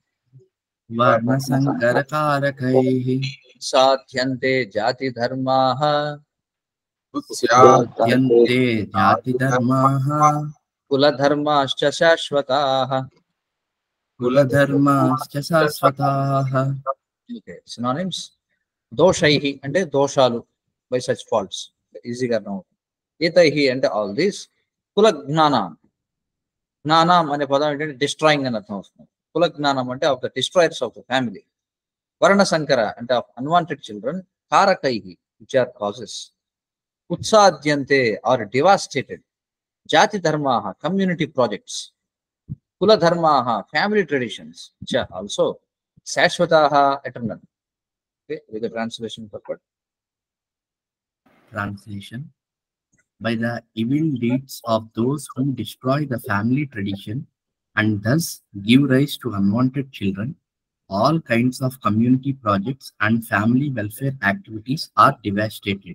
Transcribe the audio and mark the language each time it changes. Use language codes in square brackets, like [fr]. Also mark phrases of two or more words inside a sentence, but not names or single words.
[sa] वर्णसङ्करकारकैः సాధ్యంతే జాతిధర్మాః उत्साद्यन्ते जातिधर्माः కులధర్మాశ్చ శాశ్వతాః. कुलधर्मश्च शाश्वताः [en] okay, synonyms. [te] దోషైః అంటే దోషాలు, [en] by such faults, [te] ఈజీగా అర్థం అవుతుంది. ఏతైః అంటే [en] all these. [te] కుల జ్ఞానం, జ్ఞానం అనే పదం ఏంటంటే డిస్ట్రాయింగ్ అని అర్థం వస్తుంది. కుల జ్ఞానం అంటే [en] of the destroyers of the family. [te] వర్ణ సంకర అంటే [en] of unwanted children. కారకైః which are causes. ఉత్సాద్యంతే are devastated. [sa] జాతి ధర్మాః [en] community projects. [sa] కుల ధర్మాః [en] family traditions which are also శాశ్వతాః ఎటర్నల్. Okay, with the translation purport. Translation. By the evil deeds of those who destroy the family tradition and thus give rise to unwanted children, all kinds of community projects and family welfare activities are devastated.